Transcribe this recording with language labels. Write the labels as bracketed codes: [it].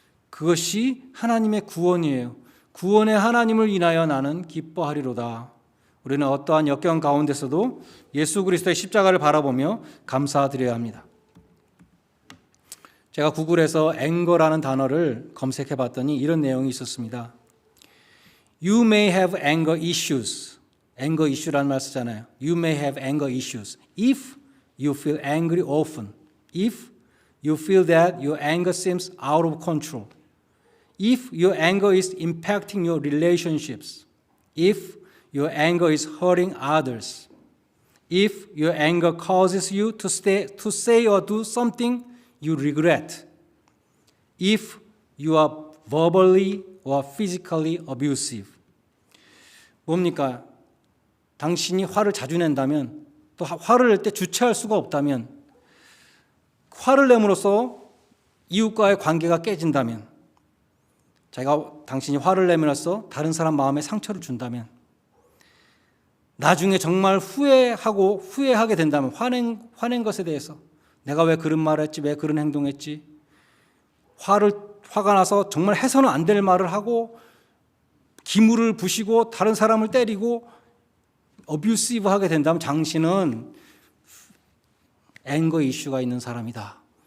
[ko] 그것이 하나님의 구원이에요. 구원의 하나님을 인하여 나는 기뻐하리로다. 우리는 어떠한 역경 가운데서도 예수 그리스도의 십자가를 바라보며 감사드려야 합니다. 제가 구글에서 앵거라는 단어를 검색해 봤더니 이런 내용이 있었습니다. [en] You may have anger issues. [ko] anger issue라는 말 쓰잖아요. [en] You may have anger issues if you feel angry often. If you feel that your anger seems out of control. If your anger is impacting your relationships. If your anger is hurting others. If your anger causes you to say or do something you regret. If you are verbally or physically abusive. [ko] 뭡니까? 당신이 화를 자주 낸다면, 또 화를 낼 때 주체할 수가 없다면, 화를 내므로써 이웃과의 관계가 깨진다면, 당신이 화를 내면서 다른 사람 마음에 상처를 준다면, 나중에 정말 후회하게 된다면, 화낸 것에 대해서 내가 왜 그런 말을 했지, 왜 그런 행동했지, 화가 나서 정말 해서는 안 될 말을 하고 기물을 부시고 다른 사람을 때리고 어뷰시브하게 된다면 당신은 앵거 이슈가 있는 사람이다.